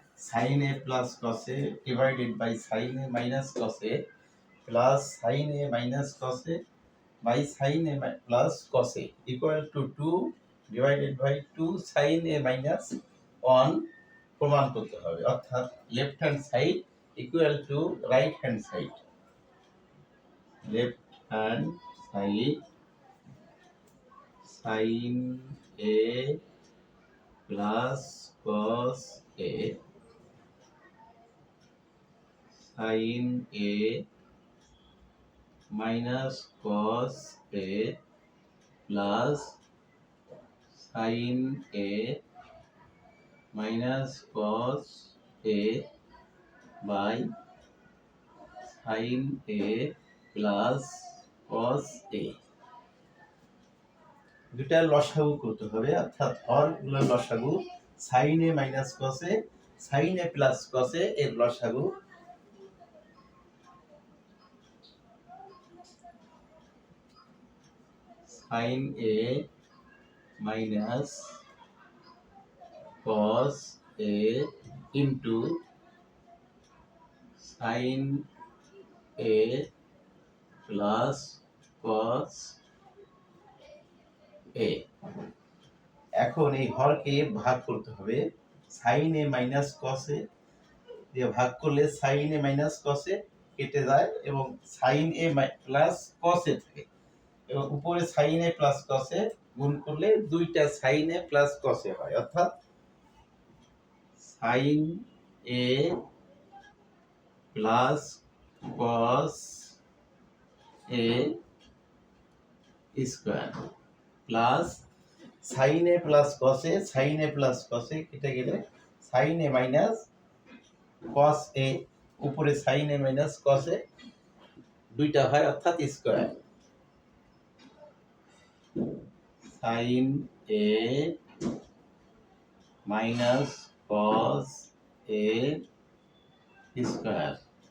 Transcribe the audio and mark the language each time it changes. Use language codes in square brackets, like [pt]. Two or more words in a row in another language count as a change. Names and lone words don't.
[en] sin a plus cos a divided by sin a minus cos a plus sin a minus cos a by sin a plus cos a equal to 2 divided by 2 sin a minus 1 [bn] প্রমাণ করতে হবে, অর্থাৎ [en] left hand side equal to right hand side. left hand side sin a plus cos a sin a minus cos a plus sin a minus cos a by sin a plus cos a [bn] দুটা লসাগু করতে হবে, অর্থাৎ হরগুলো লসাগু [en] sin a minus cos a sin a plus cos a [bn] এর লসাগু [en] sin a minus cos a into sin a plus cos a। [bn] এখন এই হরকে ভাগ করতে হবে, [en] sin a minus cos a [bn] দিয়ে ভাগ করলে [en] sin a minus cos a [bn] কেটে যায় এবং [en] sin a plus cos a [bn] থাকে, এবং উপরে [en] sin a plus cos a [bn] গুণ করলে দুইটা [en] sin a plus cos a [bn] হয়, অর্থাৎ [en] sin a plus cos a square plus sin a plus cos a sin a plus cos a [bn] কেটে গেলে [en] sin a minus cos a উপরে sin a minus cos a [bn] দুইটা হয়, অর্থাৎ [en] স্কয়ার sin a minus cos a স্কয়ার।